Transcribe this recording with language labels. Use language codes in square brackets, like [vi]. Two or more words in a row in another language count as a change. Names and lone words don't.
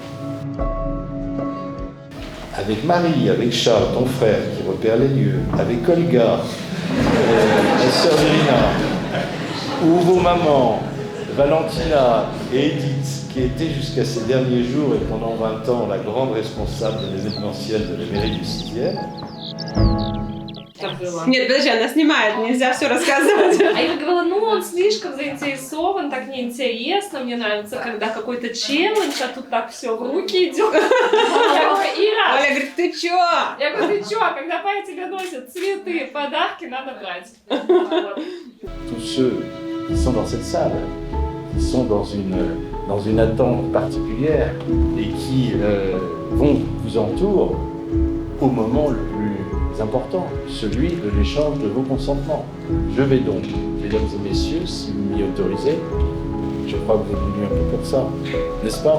[fr] Avec Marie, avec Charles, ton frère, qui repère les lieux, avec Olga, la sœur d'Irina, ou vos mamans, Valentina et Edith, qui étaient jusqu'à ces derniers jours et pendant 20 ans la grande responsable de l'événementiel de la mairie du 6e. [ru] Нет, подожди, она снимает, нельзя все рассказывать. А я говорила, ну он слишком заинтересован, так неинтересно, мне нравится, когда какой-то челлендж, а тут так все в руки идет. Я говорю, Ира, Оля говорит, ты чё? я говорю, ты чё, когда Пая тебе носит цветы, подарки, надо брать. Вот. [fr] Tous ceux qui sont dans cette salle, qui sont dans une attente particulière et qui vous entourent au moment le plus important, celui de l'échange de vos consentements. Je vais donc, mesdames et messieurs, si vous m'y autorisez, je crois que vous êtes venus un peu pour ça, n'est-ce pas?